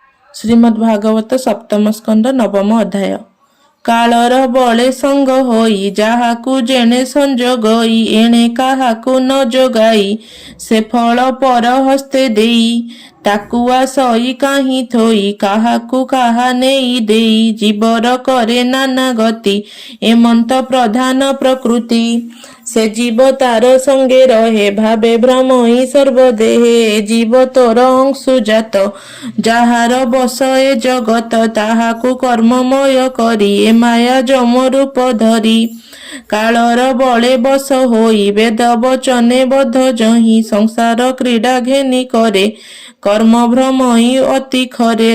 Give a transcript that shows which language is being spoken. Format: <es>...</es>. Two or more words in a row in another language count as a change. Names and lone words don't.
<or>ଶ୍ରୀମଦ୍ଭାଗବତ ସପ୍ତମ ସ୍କନ୍ଦ ନବମ ଅଧ୍ୟାୟ। କାଳର ବଳେ ସଙ୍ଗ ହୋଇ ଯାହାକୁ ଯେଣେ ସଂଯୋଗଇ ଏଣେ କାହାକୁ ନ ଯୋଗାଇ ସେ ଫଳ ପର ହସ୍ତେ ଦେଇ ତାକୁଆ ସଇ କାହିଁ ଥୋଇ କାହାକୁ କାହା ନେଇ ଦେଇ ଜୀବର କରେ ନାନା ଗତି ଏମନ୍ତ ପ୍ରଧାନ ପ୍ରକୃତି ସେ ଜୀବ ତାର ସଙ୍ଗେ ରହେ ଭାବେ ଭ୍ରମଇ ସର୍ବଦେହେ ଜୀବ ତୋର ଅଂଶୁଜାତ ଯାହାର ବଶ ଏ ଜଗତ ତାହାକୁ କର୍ମମୟ କରି ଏ ମାୟା ଯମ ରୂପ ଧରି କାଳର ବଳେ ବଶ ହୋଇ ବେଦ ବଚନେ ବଦ୍ଧ ଜହିଁ ସଂସାର କ୍ରୀଡ଼ା ଘେନି କରେ କର୍ମ ଭ୍ରମଇ ଅତି ଖରେ</or>